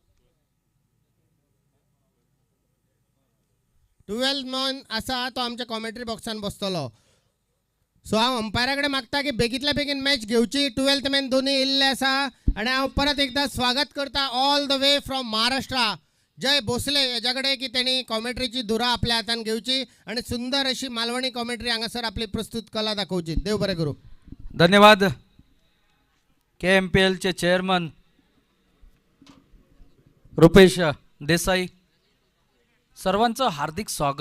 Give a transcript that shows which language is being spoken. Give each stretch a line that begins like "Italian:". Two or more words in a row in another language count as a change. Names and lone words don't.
Konkani: 12th मॅन आसा तो आमच्या कॉमेंट्री बॉक्सान बसतलो. सो हांव अंपायरा कडेन मागता की बेगींतल्या बेगीन मॅच घेवची. 12th मॅन दोन्ही येयल्ले आसा आनी हांव परत एकदा स्वागत करता
English: all the way from
Konkani: महाराष्ट्रा जय भोसले याच्याकडे की त्यांनी कॉमेंट्रीची धुरा आपल्या हातान घेवची आणि सुंदर अशी मालवणी कॉमेंट्री हांगासर आपली प्रस्तुत कला दाखवची. देव बरें करू. धन्यवाद.
Marathi: KMPL चे चेअरमन रुपेश देसाई, सर्वांचं हार्दिक स्वागत.